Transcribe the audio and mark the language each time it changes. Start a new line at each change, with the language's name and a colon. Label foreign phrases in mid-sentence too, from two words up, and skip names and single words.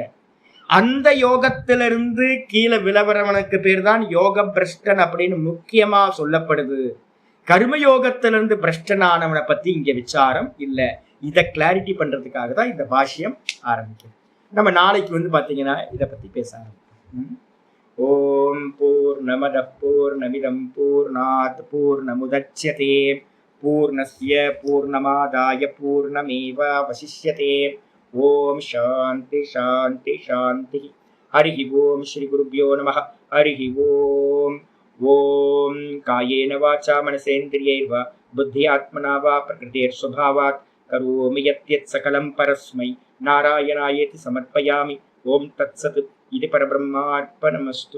Tamil: அந்த யோகத்திலிருந்து கீழே விளவரவனுக்கு பேர் தான் யோக பிரஷ்டன் அப்படின்னு முக்கியமா சொல்லப்படுது. கர்மயோகத்திலிருந்து பிரஷ்டனானவனை பத்தி இங்க விசாரம் இல்லை. இதை கிளாரிட்டி பண்றதுக்காக தான் இந்த பாஷ்யம் ஆரம்பிக்கும். நம்ம நாளைக்கு வந்து பாத்தீங்கன்னா இதை பத்தி பேச ஆரம்பிப்போம்.
Sanskrit: ॐ पूर्णमदः पूर्णमिदं पूर्णात् पूर्णमुदच्यते पूर्णस्य पूर्णमादाय पूर्णमेवावशिष्यते. ॐ शान्ति शान्ति शान्ति. हरिः ॐ श्री गुरुभ्यो नमः हरिः ॐ. ॐ कायेन वाचा मनसेन्द्रियैर्वा बुद्ध्यात्मना वा प्रकृतेर्स्वभावात् करोमि यद्यत् सकलं परस्मै नारायणायेति समर्पयामि. ॐ तत्सत् इति परब्रह्मार्पणमस्तु.